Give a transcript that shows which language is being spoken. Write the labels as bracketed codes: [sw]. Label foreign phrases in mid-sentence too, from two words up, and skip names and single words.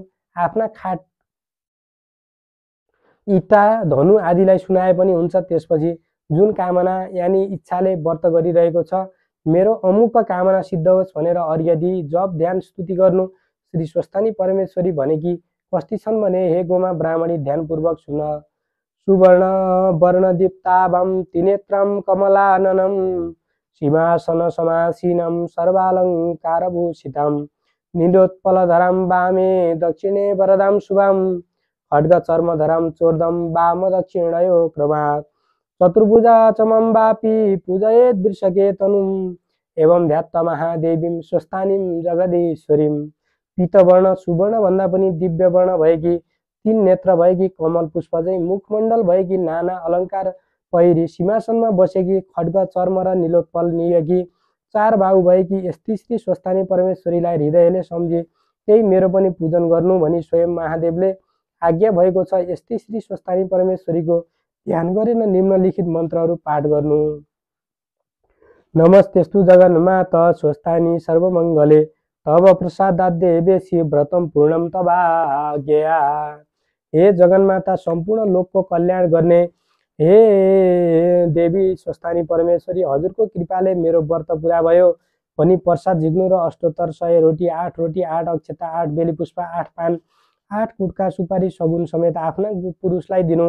[ne] आफ्ना खाट, इट्टा, धनु आदिलाई सुनाए पनि हुन्छ। त्यसपछि जुन कामना यानी इच्छाले व्रत गरिरहेको छ, मेरो अमुक कामना सिद्ध होस् भनेर अर्घ्य दिई जप ध्यान स्तुति गर्नु। श्री स्वस्थानी परमेश्वरी भनेकी कस्ती छन् भने, हे गोमा ब्राह्मणी, ध्यानपूर्वक सुन। [sa] सुवर्ण वर्ण दीप्ताभं त्रिनेत्रं कमलाननं सिंहासन समासीनं सर्वालङ्कारभूषितं नीलोत्पलधरं वामे दक्षिणे वरदां शुभं खड्ग चर्मधरं चोर्दं वाम दक्षिणयो क्रमात् चतुर्भुजा चमं वापी पूजयेत् वृषके तनुम् एवं ध्यात्त महादेवीं स्वस्थानीं जगदीश्वरीं। [ne] पीतवर्ण सुवर्ण भन्दा पनि दिव्य वर्ण भएकी, 3 नेत्र भएकी, कमल पुष्प चाहिँ मुखमण्डल भएकी, नाना अलङ्कार पहिरी सिंहासनमा बसेकी, खड्ग चर्म र नीलोत्पल निएकी, 4 बाहु भएकी यस्ती श्री स्वस्थानी परमेश्वरीलाई हृदयले सम्झे त्यही मेरो पनि पूजन गर्नु भनी स्वयं महादेवले आज्ञा भएको छ। यस्ती श्री स्वस्थानी परमेश्वरीको ध्यान गरेर निम्नलिखित मन्त्रहरू पाठ गर्नु। [sa] नमस्तेस्तु जगन्माता स्वस्थानी सर्वमङ्गले तव प्रसादाद्देवेशी व्रतम पूर्णम तवाज्ञया। [ne] हे जगन्माता, सम्पूर्ण लोकको कल्याण गर्ने हे देवी स्वस्थानी परमेश्वरी, हजुरको कृपाले मेरो व्रत पुरा भयो भनी प्रसाद झिक्नु र अष्टोत्तर 100 रोटी, 8 रोटी, 8 अक्षता, 8 बेली पुष्प, 8 पान, 8 गुटका सुपारी सगुन समेत आफ्ना पुरुषलाई दिनु।